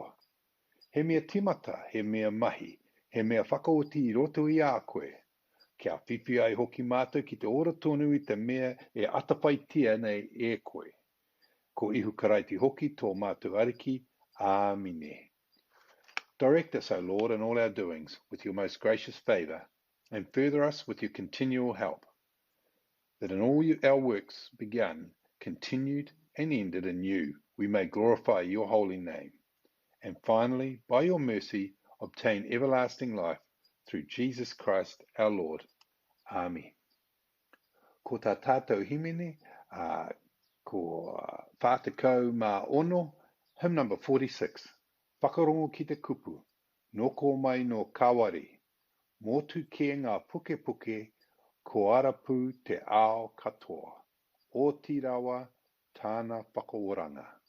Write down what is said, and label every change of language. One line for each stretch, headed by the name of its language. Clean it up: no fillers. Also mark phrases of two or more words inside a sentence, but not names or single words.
Māori: He mea timata, he mea mahi, he mea whakaoti I roto I a koe. Kia whiwhi ai hoki mātou ki te ora tonu I te mea e atawhaitia nei e koe. Ko ihu karaiti hoki tō mātou ariki, āmine.
English: Direct us, O Lord, in all our doings, with your most gracious favour, and further us with your continual help, that in all our works begun, continued, and ended in you, we may glorify your holy name, and finally, by your mercy, obtain everlasting life through Jesus Christ our Lord. Amen.
Māori: Ko tā tātou himene, ko whātekau mā ono,
English: hymn number 46.
Māori: Whakarongo ki te kupu, noko mai no kawari, motu ke ngā puke puke, ko arapu te ao katoa, o tirawa tāna whakaoranga.